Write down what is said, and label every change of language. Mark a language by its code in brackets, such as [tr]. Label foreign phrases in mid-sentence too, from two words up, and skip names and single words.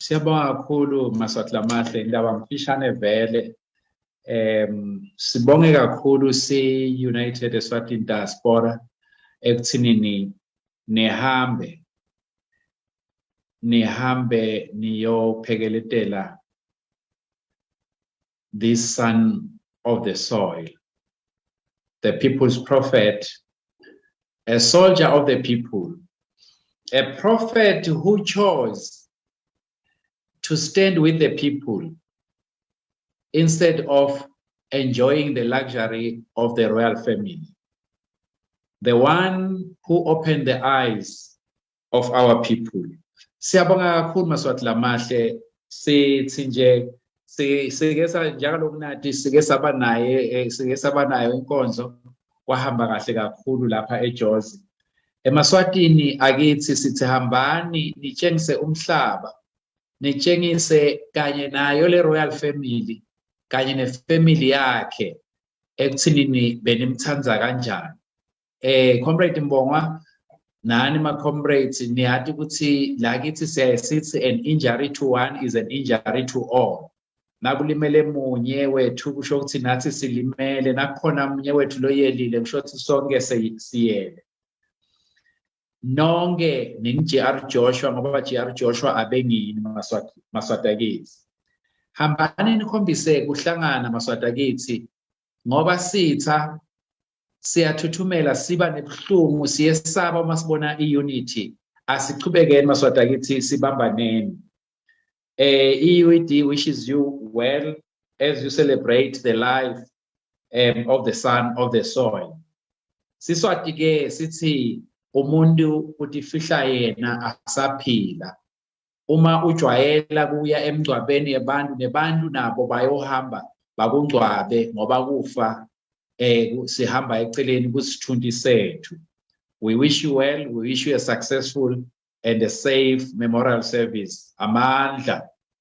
[ss] Siyabonga kakhulu Maswati Lamahle, indaba mfishane vele. Sibonge kakhulu si-United Eswatini Diaspora ekuthinini nihambe niyophekeletela this [en] son of the soil, the people's prophet, a soldier of the people, a prophet who chose to stand with the people instead of enjoying the luxury of the royal family. The one who opened the eyes of our people. [ss] Siyabonga kakhulu Maswati Lamahle, sithi nje sike njalo kunathi sike saba nayo inkonzo kwahamba kahle kakhulu lapha eJozi. EmaSwatini akithi sithi hambani nitshengise umhlaba, nitshengise kanye nayo le [en] royal family [ss] kanye nefamily yakhe ekuthinini benimthanza kanjani. Comrade Mbongwa nani ma comrades niyathi ukuthi la kithi siyayithi [en] an injury to one is an injury to all. [ss] Nakulimele munye wethu kusho ukuthi nathi silimele, nakukhona munye wethu loyelile kusho ukuthi sonke siyele. Nonke nini-GR Joshua ngoba GR Joshua abengini Maswati akithi. Hambani nikhombise kuhlangana Maswati akithi ngoba sitha siyathuthumela siba nebuhlungu siyesaba uma sibona i-unity. Asichubekeni Maswati akithi sibambaneni. [en] EUD wishes you well as you celebrate the life of the son of the soil. [ss] Siswati ke sithi umuntu utifihla yena asaphila. Uma ujwayela kuya emgcwabeni yabantu nebantu nabo bayohamba bakungcwabe ngoba kufa sihamba eceleni kusithundi sethu. [en] We wish you well, we wish you a successful and a safe memorial service. [ss] Amandla.